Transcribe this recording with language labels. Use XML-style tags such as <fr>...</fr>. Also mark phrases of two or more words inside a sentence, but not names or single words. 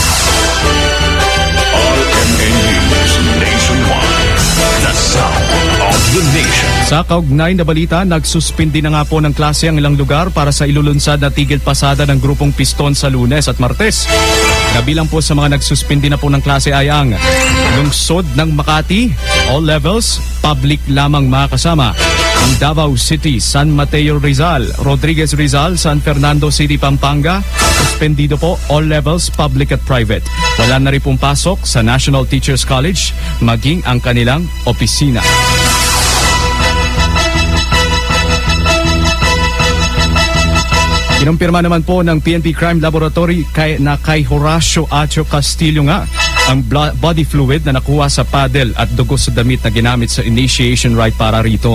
<tl>Sa kaugnay na balita, nagsuspindi na nga po ng klase ang ilang lugar para sa ilulunsad na tigil pasada ng grupong Piston sa Lunes at Martes. Kabilang po sa mga nagsuspindi na po ng klase ay ang lungsod ng Makati,</tl> <en>all levels,</en> <tl>public lamang mga kasama. Ang Davao City, San Mateo Rizal, Rodriguez Rizal, San Fernando City, Pampanga, suspendido po</tl> <en>all levels,</en> <tl>public at private. Wala na rin pong pasok sa National Teachers College, maging ang kanilang opisina. Kinumpirma naman po ng PNP Crime Laboratory na kay Horacio Acho Castillo nga ang</tl> <en>body fluid</en> <tl>na nakuha sa paddle at dugo sa damit na ginamit sa</tl> <en>initiation rite</en> <tl>para rito.</tl>